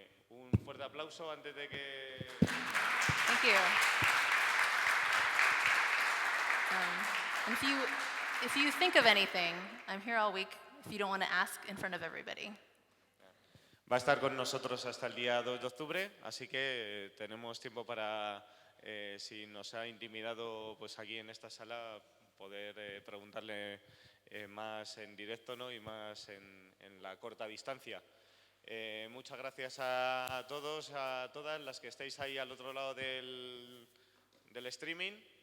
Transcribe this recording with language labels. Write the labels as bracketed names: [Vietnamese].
[Spanish] Un fuerte aplauso antes de que... [English] Thank you. And if you think of anything, I'm here all week if you don't want to ask in front of everybody. [Spanish] Va a estar con nosotros hasta el día 2 de octubre, así que tenemos tiempo para, si nos ha intimidado pues aquí en esta sala, poder preguntarle más en directo, ¿no? Y más en la corta distancia. Muchas gracias a todos, a todas las que estáis ahí al otro lado del streaming.